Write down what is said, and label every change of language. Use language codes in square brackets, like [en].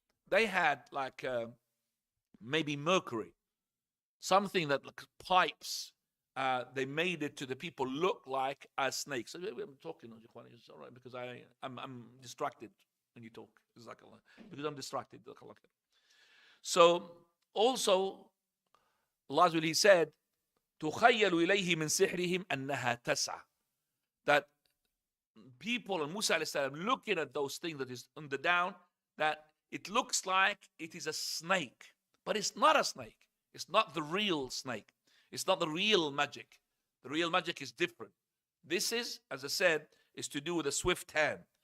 [en] They had like maybe mercury, something that like pipes. They made it to the people look like as snakes. So I'm talking, it's all right because I'm distracted when you talk. Because I'm distracted. So also, Allah He said, [ar] تُخَيَّلُ إِلَيْهِ مِنْ سِحْرِهِمْ أَنَّهَا تَسْعَى. [en] That people and Musa alayhi salam looking at those things that is on the down, that it looks like it is a snake. But it's not a snake. It's not the real snake. It's not the real magic. The real magic is different. This is, as I said, is to do with a swift hand.